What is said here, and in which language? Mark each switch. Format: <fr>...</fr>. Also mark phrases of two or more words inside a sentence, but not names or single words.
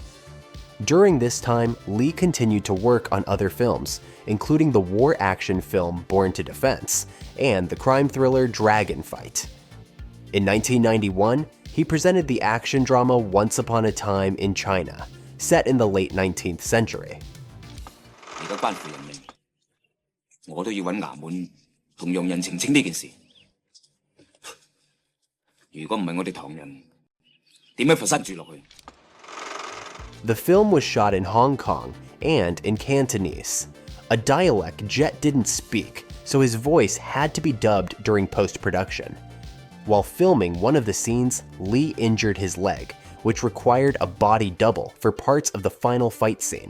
<en>During this time, Lee continued to work on other films, including the war action film Born to Defense and the crime thriller Dragon Fight. In 1991, he presented the action drama Once Upon a Time in China, set in the late 19th century.</en> <yue>而家關乎人命，我都要揾衙門同洋人澄清呢件事。如果唔係我哋唐人，點喺佛山住落去？</yue> <en>The film was shot in Hong Kong and in Cantonese, a dialect Jet didn't speak, so his voice had to be dubbed during post-production. While filming one of the scenes, Lee injured his leg, which required a body double for parts of the final fight scene.</en>